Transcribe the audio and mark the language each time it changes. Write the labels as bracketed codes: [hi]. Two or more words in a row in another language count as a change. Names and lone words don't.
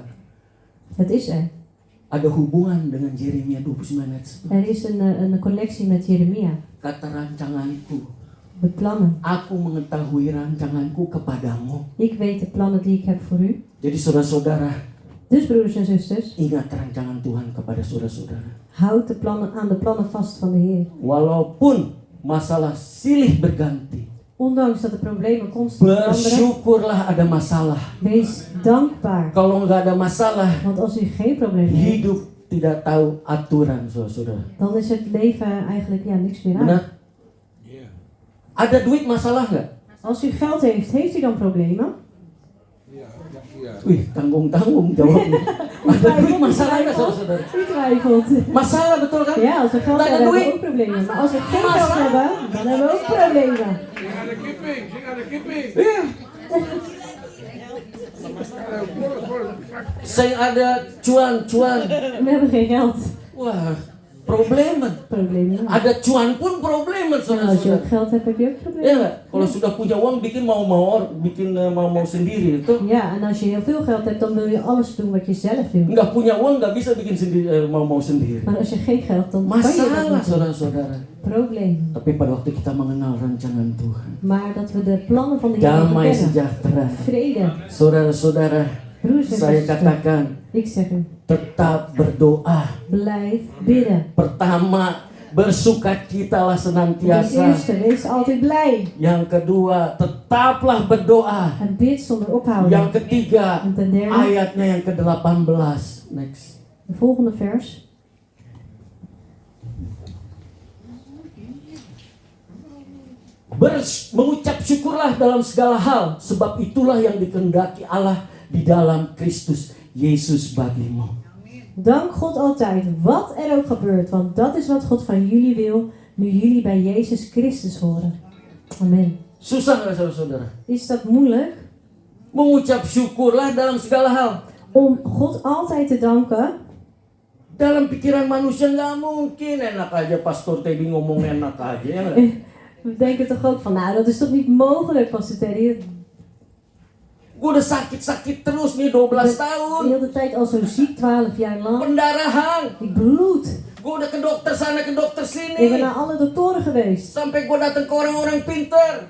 [nl] Het is er. [id] hubungan dengan Yeremia 29 ayat 11. [nl] Er is een connectie met Jeremia. [id] Kata rancanganku, [nl] De plannen. [id] aku mengetahui rancanganku kepadamu. [nl] Ik weet de plannen die ik heb voor u. [id] Jadi saudara-saudara, [nl] Dus broeders en zusters, [id] ingat rancangan Tuhan kepada saudara-saudara. [nl] houd aan de plannen vast van de Heer. [id] Walaupun masalah silih berganti, [nl] Ondanks dat de problemen constant veranderen, [id] bersyukurlah ada masalah. [nl] wees dankbaar. [id] Kalau nggak ada masalah, [nl] Want als u geen probleem heeft, [id] hidup tidak tahu aturan, saudara-saudara. [nl] dan is het leven eigenlijk niks meer aan. [id] Benar? Ada duit masalah nggak? [nl] Als u geld heeft, heeft u dan problemen? [id] Wih, tanggung-tanggung jawabnya. Ada duit masalah nggak, saudara-saudara? [nl] U twijfelt. [id] Masalah, betul kan? [nl] Ja, als we geld [id] Nggak ada [nl] hebben, hebben we [id] duit. [nl] ook problemen. Maar als we geen geld hebben, dan hebben we ook problemen. [id] Iya. Saya ada cuan. [nl] We hebben geen geld. Wah, problemen. Problemen. [id] Ada cuan pun problemen, [nl] En als je [id] saudara-saudara. [nl] ook geld hebt, heb je ook [id] Ya [nl] problemen. [id] nggak? Kalau sudah punya uang bikin mau sendiri itu. [nl] Ja, en als je heel veel geld hebt, dan wil je alles doen wat je zelf wil. [id] Nggak punya uang nggak bisa bikin sendiri mau sendiri. [nl] Maar als je geen geld, dan kan je dat [id] Masalah, [nl] niet. [id] saudara-saudara. [nl] Problemen. [id] Tapi pada waktu kita mengenal rancangan Tuhan, [nl] Maar dat we de plannen van de Heer [id] damai [nl] kennen. [id] sejahtera. [nl] Vrede. [id] Saudara-saudara, [nl] Broers en [id] saya [nl] zusters, [id] katakan [nl] ik zeg u, [id] tetap berdoa. [nl] blijf bidden. [id] Pertama, bersukacitalah [nl] Ten [id] senantiasa. [nl] eerste, wees altijd blij. [id] Yang kedua, tetaplah berdoa. [nl] En bid zonder ophouden. [id] Yang ketiga, [nl] En ten derde, [id] ayatnya yang ke-18. Next. [nl] de volgende vers. [id] Mengucap syukurlah dalam segala hal, sebab itulah yang dikehendaki Allah di dalam Kristus Yesus bagimu. [nl] Dank God altijd, wat er ook gebeurt, want dat is wat God van jullie wil, nu jullie bij Jezus Christus horen. Amen. [id] Susah nggak saudara-saudara? [nl] Is dat moeilijk? [id] Mengucap syukurlah dalam segala hal. [nl] Om God altijd te danken? [id] Dalam pikiran manusia nggak mungkin, enak aja Pastor Teddy ngomong enak aja ya nggak? [nl] We denken toch ook van, nou dat is toch niet mogelijk, Pastor Teddy? [id] Gue udah sakit-sakit terus nih 12 [nl] De [id] tahun. [nl] hele tijd al zo ziek, 12 jaar lang. [id] Pendarahan. [nl] Ik bloed. [id] Gue udah ke dokter sana ke dokter [nl] Ik ben [id] sini. [nl] naar alle doktoren geweest. [id] Sampai gue datang ke orang-orang pinter.